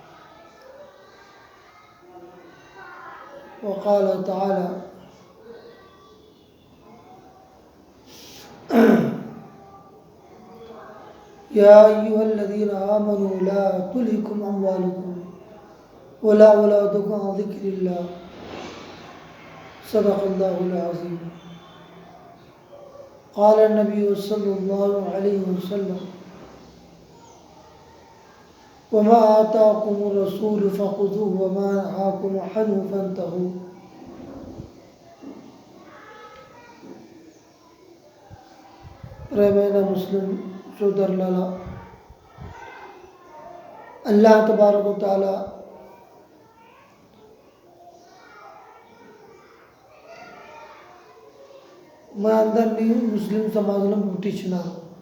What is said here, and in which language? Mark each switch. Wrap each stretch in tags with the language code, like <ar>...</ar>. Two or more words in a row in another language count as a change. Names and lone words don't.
<ar>وقال تعالى: يا أيها الذين آمنوا لا تلهكم أموالكم ولا أولادكم عن ذكر الله صدق الله العظيم. قال النبي صلى الله عليه وسلم: وما آتاكم الرسول فخذوه وما نهاكم عنه فانتهوا.</ar> <te>ప్రియమైన ముస్లిం సోదరులారా, అల్లాహ్</te> <ar>تبارك وتعالى</ar> <te>మన అందరినీ ముస్లిం సమాజంలో పుట్టించినారు.</te>